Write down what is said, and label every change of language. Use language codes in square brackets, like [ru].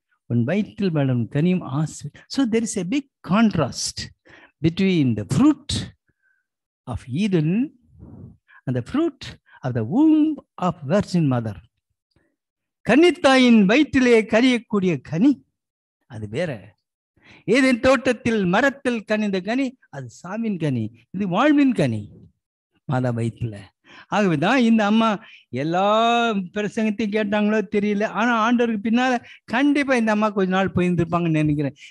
[ta] உன் வயிற்றில் வளரும் கனியும் ஆசீர்வதி. [en] So there is a big contrast between the fruit of Eden and the fruit of the womb of Virgin Mother. [ta] கன்னித்தாயின் வயிற்றிலே கரியக்கூடிய கனி அது வேற, ஏதேன் தோட்டத்தில் மரத்தில் கனிந்த கனி அது சாவின் கனி, இது வாழ்வின் கனி மாதா வயிற்றுல. ஆகவேதான் இந்த அம்மா எல்லா பிரசங்கத்தையும் கேட்டாங்களோ தெரியல, ஆனா ஆண்டவருக்கு பின்னால கண்டிப்பா இந்த அம்மா கொஞ்ச நாள் போயிருந்திருப்பாங்கன்னு நினைக்கிறேன்.